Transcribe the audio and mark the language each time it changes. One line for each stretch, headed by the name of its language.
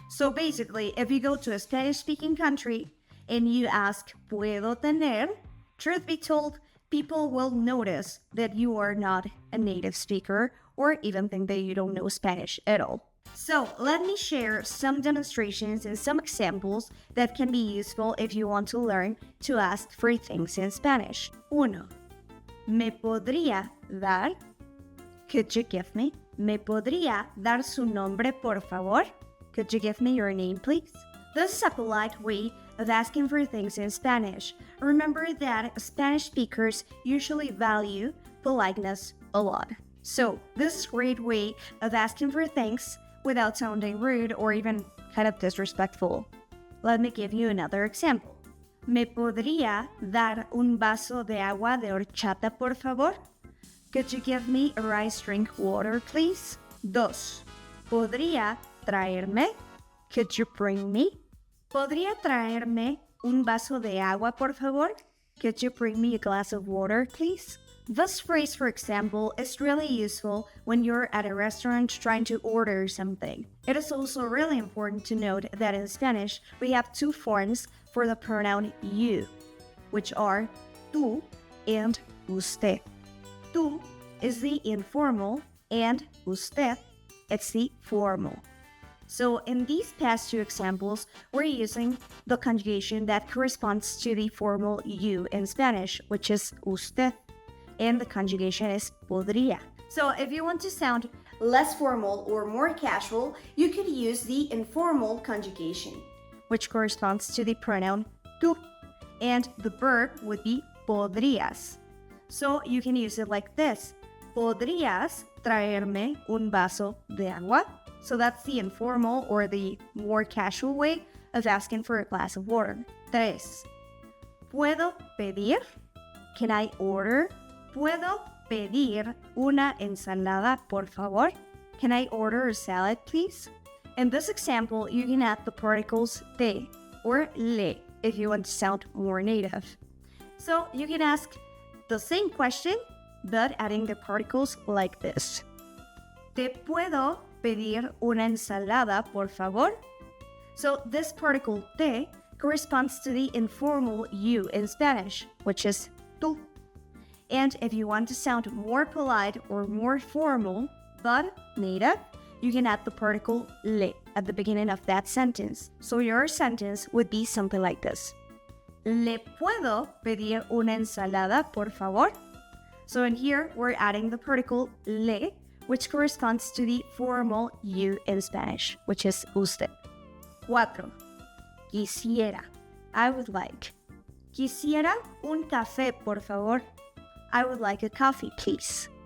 English: So basically, if you go to a Spanish-speaking country and you ask
Spanish: puedo tener,
English: truth be told, people will notice that you are not a native speaker or even think that you don't know Spanish at all. So, let me share some demonstrations and some examples that can be useful if you want to learn to ask for things in Spanish. 1.
Spanish: ¿Me podría dar?
English: Could you give me?
Spanish: ¿Me podría dar su nombre, por favor?
English: Could you give me your name, please? This is a polite way of asking for things in Spanish. Remember that Spanish speakers usually value politeness a lot. So, this is a great way of asking for things without sounding rude or even kind of disrespectful. Let me give you another example.
Spanish: ¿Me podría dar un vaso de agua de horchata, por favor?
English: Could you give me a rice drink water, please? 2.
Spanish: ¿Podría traerme?
English: Could you bring me?
Spanish: ¿Podría traerme un vaso de agua, por favor?
English: Could you bring me a glass of water, please? This phrase, for example, is really useful when you're at a restaurant trying to order something. It is also really important to note that in Spanish, we have two forms for the pronoun you, which are tú and usted. Tú is the informal and usted, it's the formal. So in these past two examples, we're using the conjugation that corresponds to the formal you in Spanish, which is usted. And the conjugation is podría. So if you want to sound less formal or more casual, you could use the informal conjugation, which corresponds to the pronoun tú, and the verb would be podrías. So you can use it like this:
Spanish: ¿Podrías traerme un vaso de agua?
English: So that's the informal or the more casual way of asking for a glass of water. 3.
Spanish: ¿Puedo pedir?
English: Can I order?
Spanish: ¿Puedo pedir una ensalada, por favor?
English: Can I order a salad, please? In this example, you can add the particles te or le if you want to sound more native. So you can ask the same question, but adding the particles like this. ¿Te puedo pedir una ensalada, por favor? So this particle te corresponds to the informal you in Spanish, which is tú. And if you want to sound more polite or more formal, but native, you can add the particle le at the beginning of that sentence. So your sentence would be something like this.
Spanish: ¿Le puedo pedir una ensalada, por favor?
English: So in here, we're adding the particle le, which corresponds to the formal you in Spanish, which is usted. 4. Quisiera. I would like.
Spanish: Quisiera un café, por favor.
English: I would like a coffee, please.